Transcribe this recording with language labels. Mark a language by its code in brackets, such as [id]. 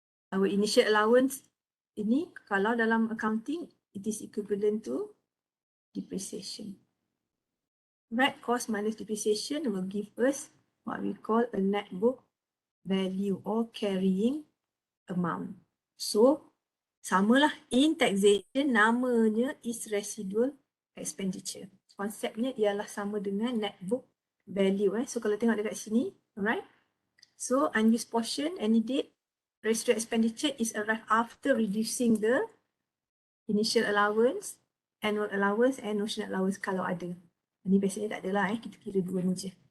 [en] Our initial allowance [ms] ini kalau dalam [en] accounting it is equivalent to depreciation. Right, cost minus depreciation will give us what we call a net book value or carrying amount. So samalah in taxation, namanya is residual expenditure. [ms] Konsepnya ialah sama dengan net book value. So kalau tengok dekat sini, alright. [en] So unused portion, any date, residual expenditure is arrived after reducing the initial allowance, annual allowance and notional allowance [ms] kalau ada. Ini biasanya tak adalah, kita kira dua ni je.